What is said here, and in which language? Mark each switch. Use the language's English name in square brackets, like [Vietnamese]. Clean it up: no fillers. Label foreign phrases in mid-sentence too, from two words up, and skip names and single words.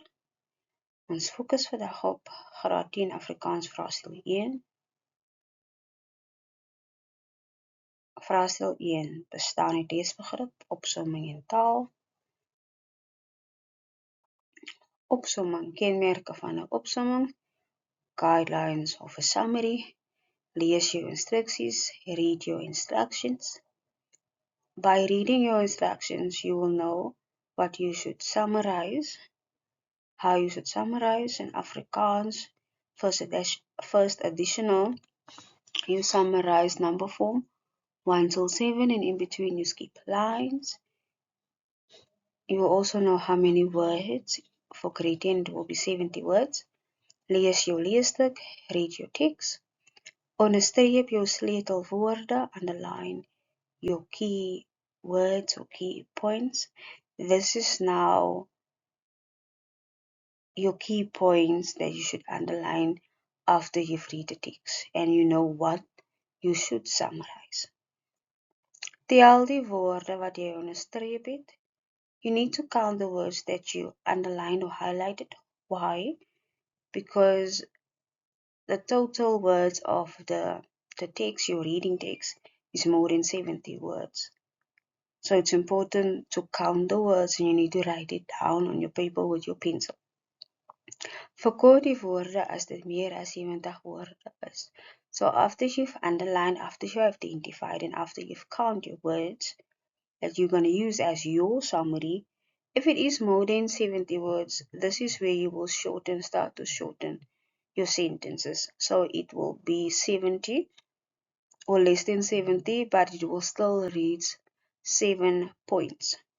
[Afrikaans] Ons fokus vandag op graad 10 Afrikaans vraestel 1. Vraestel 1 bestaan uit leesbegrip, opsomming en taal. Opsomming, kenmerke van 'n opsomming, [English] guidelines of a summary, [Afrikaans] lees jou instruksies, [English] read your instructions. By reading your instructions, you will know what you should summarize, how you should summarize in Afrikaans. First additional, you summarize number form 1 till 7, and in between you skip lines. You will also know how many words. For grade 10 it will be 70 words. [Afrikaans] Lees jou leesstuk, [English] read your text. [Afrikaans] Onderstreep jou sleutelwoorde, [English] underline your key words or key points. This is now your key points that you should underline after you've read the text and you know what you should summarize. [Afrikaans] Tel die woorde wat jy onderstreep het. [English] You need to count the words that you underlined or highlighted. Why? Because the total words of the text, your reading text, is more than 70 words. So it's important to count the words and you need to write it down on your paper with your pencil. [Afrikaans] Verkort die woorde as dit meer as 70 woorde is. [English] So after you've underlined, after you've identified, and after you've counted your words that you're going to use as your summary, if it is more than 70 words, this is where you will start to shorten your sentences. So it will be 70 or less than 70, but it will still reach 7 points.